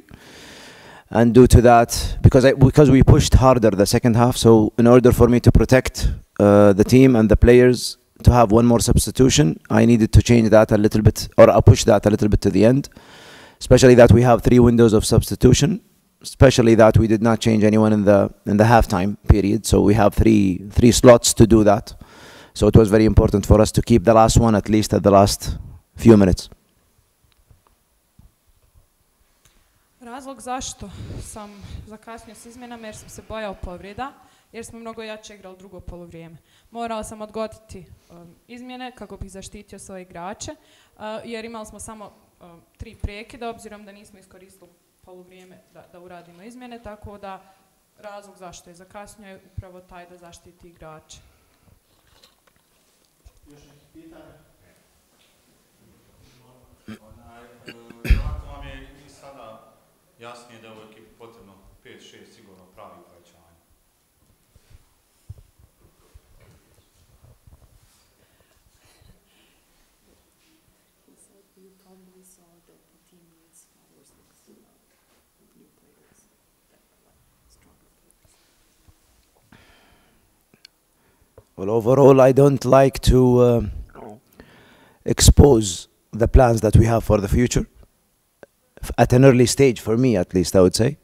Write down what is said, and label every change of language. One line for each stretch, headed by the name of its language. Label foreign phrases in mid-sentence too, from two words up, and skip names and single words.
English: And due to that, because we pushed harder the second half, so in order for me to protect the team and the players, to have one more substitution, I needed to change that a little bit, or push that a little bit to the end. Especially that we have 3 windows of substitution. Especially that we did not change anyone in the halftime period, so we have three slots to do that. So it was very important for us to keep the last one at least at the last few minutes.
Croatian: Razlog zašto sam zakasnio s izmjenama jer sam se bojao povreda, jer smo mnogo jače igrali drugo poluvrijeme. Morao sam odgoditi izmjene kako bih zaštitio svoje igrače, jer imali smo samo 3 prekida, obzirom da nismo iskoristili poluvrijeme da uradimo izmjene, tako da razlog zašto je zakasnio je upravo taj da zaštiti igrače. Još neki pitanje? Vjerojatno vam je i sada jasnije da je u ekipi potrebno 5-6 sigurno pravi pojačanja.
English: You said you probably saw that the team needs more new players, that stronger players. Well, overall, I don't like to expose the plans that we have for the future at an early stage, for me at least, I would say.